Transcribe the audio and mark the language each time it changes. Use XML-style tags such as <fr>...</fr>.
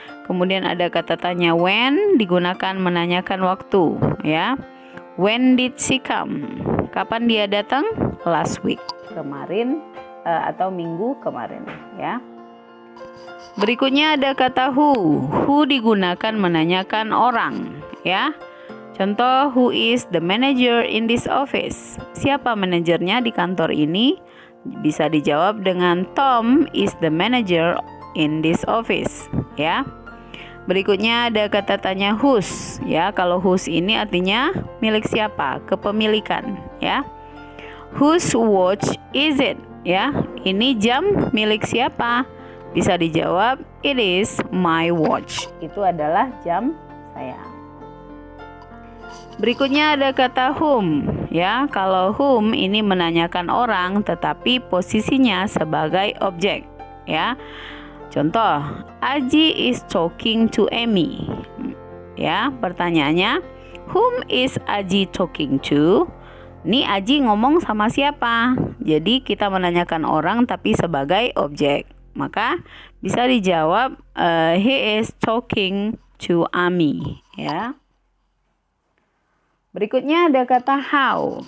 <id>Kemudian ada kata tanya when digunakan menanyakan waktu, ya.</id> <en>When did she come?</en> <id>Kapan dia datang?</id> <en>Last week,</en> <id>kemarin atau minggu kemarin, ya. Berikutnya ada kata who. Who digunakan menanyakan orang, ya.</id> <en>Contoh, who is the manager in this office?</en> <id>Siapa manajernya di kantor ini? Bisa dijawab dengan</id> <en>Tom is the manager in this office,</en> <id>ya. Berikutnya ada kata tanya whose, ya. Kalau whose ini artinya milik siapa, kepemilikan, ya.</id> <en>Whose watch is it?</en> <id>Ya, ini jam milik siapa? Bisa dijawab,</id> <en>it is my watch.</en> <id>Itu adalah jam saya. Berikutnya ada kata whom, ya. Kalau whom ini menanyakan orang tetapi posisinya sebagai objek, ya.</id> <en>Contoh, Aji is talking to Amy. Ya, pertanyaannya, whom is Aji talking to?</en> <id>Ini Aji ngomong sama siapa? Jadi kita menanyakan orang tapi sebagai objek. Maka bisa dijawab,</id> <en>he is talking to Amy, ya.</en> <id>Berikutnya ada kata how.</id>